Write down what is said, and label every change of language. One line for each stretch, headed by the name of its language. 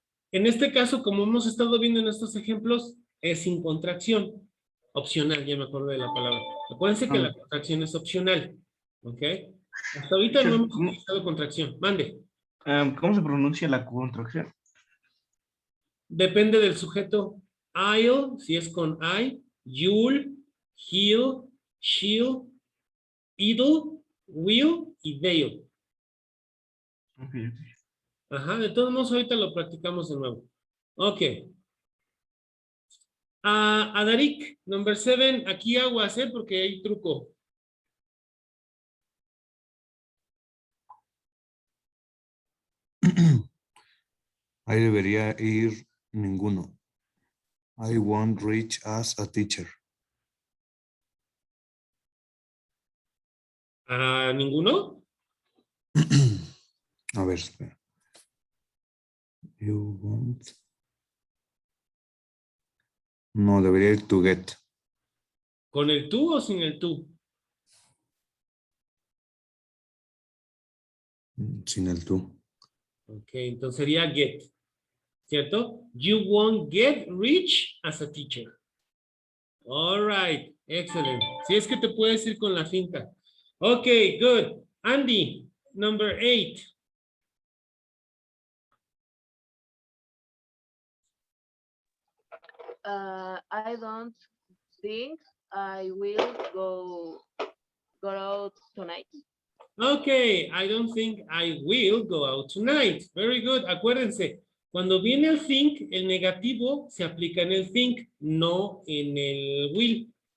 Spanish: En este caso, como hemos estado viendo en estos ejemplos, es sin contracción. Opcional, ya me acuerdo de la palabra. Acuérdense que la contracción es opcional. ¿Ok? Hasta ahorita no hemos utilizado contracción. Mande. ¿Cómo se pronuncia la contracción? Depende del sujeto.
English: I'll,
Spanish: si es con
English: I, you'll, he'll, she'll, it'll, will y they'll. Okay.
Spanish: Ajá, de todos modos ahorita lo practicamos de nuevo. Ok. Adarik,
English: number 7,
Spanish: aquí aguas, porque hay truco. Ahí debería ir ninguno.
English: I won't reach as a teacher.
Spanish: ¿Ninguno? A ver, espera.
English: You won't.
Spanish: No, debería ir
English: to get.
Spanish: ¿Con el tú o sin el tú? Sin el tú. Ok, entonces sería get. ¿Cierto?
English: You won't get rich as a teacher. All right, excellent.
Spanish: Si es que te puedes ir con la finta.
English: Ok, good. Andy, number 8. I don't think I will go out tonight. Okay, I don't think I will go out tonight. Very good.
Spanish: Acuérdense, cuando viene el think, el negativo se aplica en el think, no en el will.